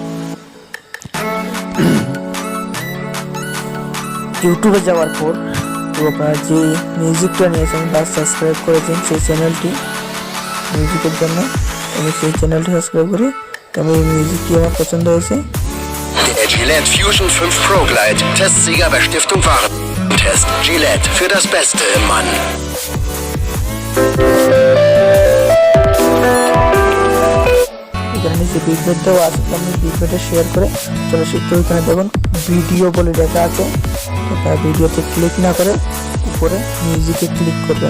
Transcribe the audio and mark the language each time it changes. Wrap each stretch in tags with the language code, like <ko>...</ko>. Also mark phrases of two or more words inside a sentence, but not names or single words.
<bn>ইউটিউবে যাওয়ার পর তো আপনারা যে মিউজিকটা নিয়েছেন বা সাবস্ক্রাইব করেছেন সেই চ্যানেলটি মিউজিকের জন্য, আমি সেই চ্যানেলটি সাবস্ক্রাইব করি। তবে এই মিউজিকটি আমার পছন্দ হয়েছে,</bn> <de>Der Gillette Fusion 5 Pro Glide. Testsieger bei Stiftung Warentest. Gillette für das Beste im Mann.</de> <bn>এখানে নিচে বিটবেট দেওয়া আছে, আপনি বিটবেটে শেয়ার করে চলে আসি। তো এখানে দেখুন ভিডিও বলে লেখা আছে, ভিডিওতে ক্লিক না করে উপরে মিউজিকে ক্লিক করবেন।</bn>